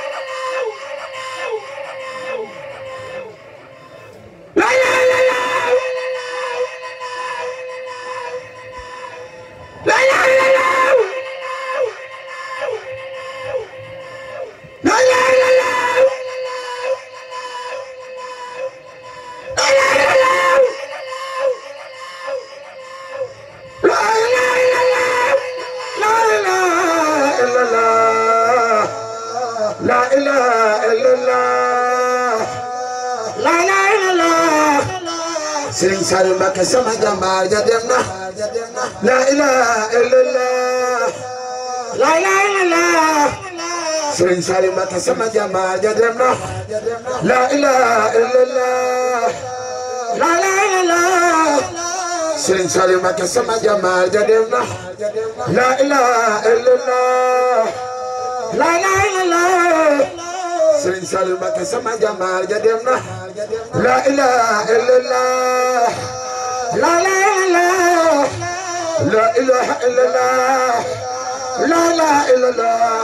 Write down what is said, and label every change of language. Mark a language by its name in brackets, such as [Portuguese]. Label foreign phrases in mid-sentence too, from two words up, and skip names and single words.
[Arabic] لا إله إلا الله لا إله إلا الله لا إله إلا الله لا إله إلا الله لا إله إلا الله لا إله إلا الله لا إله إلا الله لا إله إلا الله Serigne Saliou Mbacké [Wolof] sama jàmbaar ja dem na [Arabic] لا إله إلا الله لا إله إلا الله Serigne Saliou Mbacké [Wolof] sama jàmbaar ja dem [Arabic] na لا إله إلا الله لا إله إلا الله Serigne Saliou Mbacké [Wolof] sama jàmbaar ja dem na [Arabic] لا إله إلا الله لا إله إلا الله Serigne Saliou Mbacké [Wolof] sama jàmbaar ja dem na [Arabic] لا إله إلا الله لا إله إلا الله لا إله إلا الله لا إله إلا الله